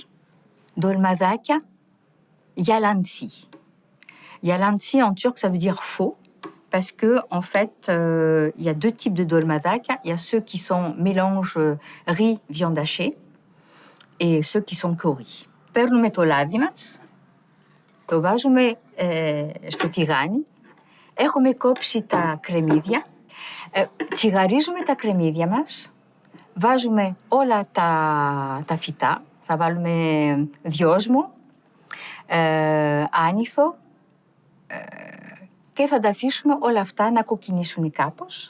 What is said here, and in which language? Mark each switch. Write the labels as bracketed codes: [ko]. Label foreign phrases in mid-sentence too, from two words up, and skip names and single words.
[fr] Dolmadaka, yalansi. Yalansi en turc, ça veut dire faux, parce que en fait, il y a deux types de dolmadaka. Il y a ceux qui sont mélange riz, viande hachée, et ceux qui sont qu'au riz. [el] Παίρνουμε το λάδι μας, το βάζουμε στο τηγάνι, έχουμε κόψει τα κρεμμύδια, τσιγαρίζουμε τα κρεμμύδια μας, βάζουμε όλα τα φυτά, θα βάλουμε δυόσμο, άνηθο και θα τα αφήσουμε όλα αυτά να κοκκινήσουν κάπως.